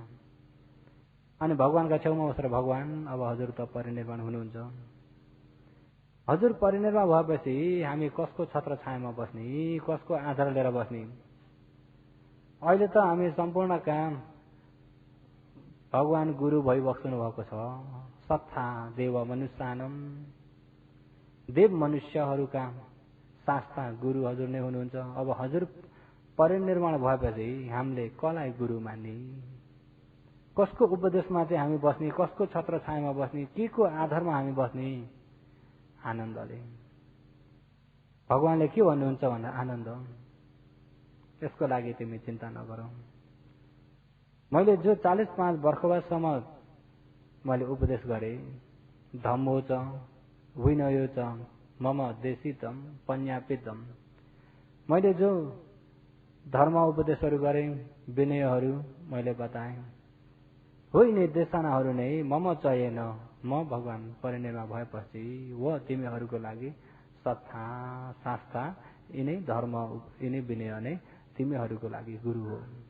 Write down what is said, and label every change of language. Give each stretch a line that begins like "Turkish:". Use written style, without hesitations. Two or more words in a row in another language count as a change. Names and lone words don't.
Nepali: अनि भगवानका छेउमा बसेर भगवान अब हजुर त परिनिर्वाण हुनुहुन्छ, हजुर परिनिर्वाण भएपछि हामी कसको छत्र छायामा बस्ने, कसको आधार लिएर बस्ने? अहिले त हामी सम्पूर्ण काम भगवान गुरु भइबस्नु भएको छ,
Pali: सत्था देव मनुष्यानम,
Nepali: देव मनुष्यहरूका शास्ता गुरु हजुर नै हुनुहुन्छ। अब हजुर परिनिर्वाण भएपछि हामीले कसलाई गुरु मान्ने, कसको उपदेशमा चाहिँ हामी बस्ने, कसको छत्र छायामा बस्ने, के को आधारमा हामी बस्ने? आनन्दले। भगवानले के भन्नुहुन्छ भन्दा आनन्द, यसको लागि तिमी चिन्ता नगरौ। मैले जो 45 वर्षसम्म मैले उपदेश गरे,
Pali: धम्मो च विनयो च मम देशितम पन्यापितम,
Nepali: मैले जो धर्म उपदेशहरू गरे, विनयहरू मैले बताएँ, हो यिनी देशनाहरू नै
Pali: मम चयेन,
Nepali: म भगवान परिनिर्वाण भएपछि वो तिमीहरूको लागि सत्ता शास्त्रा यिनै धर्म यिनै विनय नै तिमीहरूको लागि गुरु हो।